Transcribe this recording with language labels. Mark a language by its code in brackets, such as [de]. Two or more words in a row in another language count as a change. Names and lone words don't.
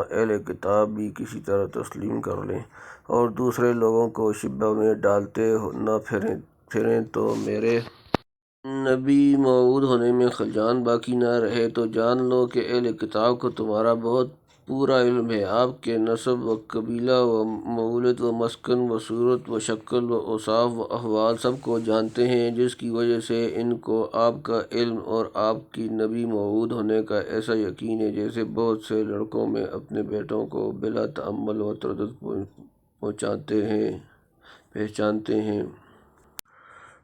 [ur] اہل کتاب بھی کسی طرح تسلیم کر لیں اور دوسرے لوگوں کو شبہ میں ڈالتے نہ پھریں تو میرے نبی موعود ہونے میں خلجان باقی نہ رہے، تو جان لو کہ اہل کتاب کو تمہارا بہت پورا علم ہے، آپ کے نسب و قبیلہ و مولد و مسکن و صورت و شکل و اوصاف و احوال سب کو جانتے ہیں، جس کی وجہ سے ان کو آپ کا علم اور آپ کی نبی موعود ہونے کا ایسا یقین ہے جیسے بہت سے لڑکوں میں اپنے بیٹوں کو بلا تأمل و تردد پہچانتے ہیں۔